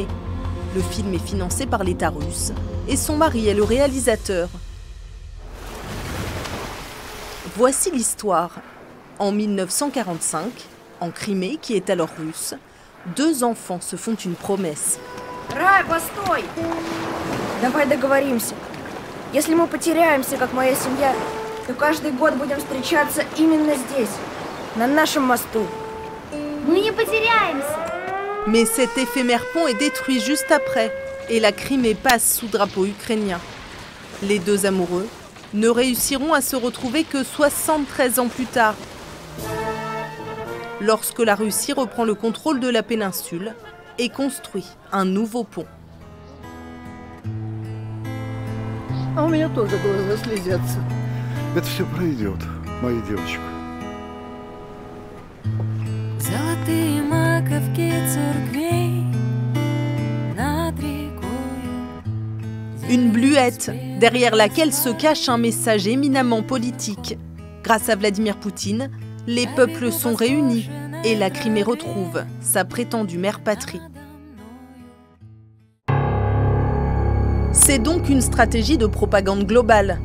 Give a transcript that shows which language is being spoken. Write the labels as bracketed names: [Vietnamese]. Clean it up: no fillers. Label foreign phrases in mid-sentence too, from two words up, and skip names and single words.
[French] Le film est financé par l'État russe et son mari est le réalisateur. Voici l'histoire. En 1945, en Crimée, qui est alors russe, 2 enfants se font une promesse. [Russian] Рай, постой! Давай договоримся. Если мы потеряемся, как моя семья, то каждый год будем встречаться именно здесь, на нашем мосту. Мы не потеряемся. [French] Mais cet éphémère pont est détruit juste après et la Crimée passe sous drapeau ukrainien. Les 2 amoureux ne réussiront à se retrouver que 73 ans plus tard, lorsque la Russie reprend le contrôle de la péninsule et construit un nouveau pont. [Russian] А у меня тоже глаза слезятся. Это все пройдет, моя девочка. Золотые маковки церквей над рекою. [French] Une bluette, derrière laquelle se cache un message éminemment politique. Grâce à Vladimir Poutine, les peuples sont réunis et la Crimée retrouve sa prétendue mère patrie. C'est donc une stratégie de propagande globale.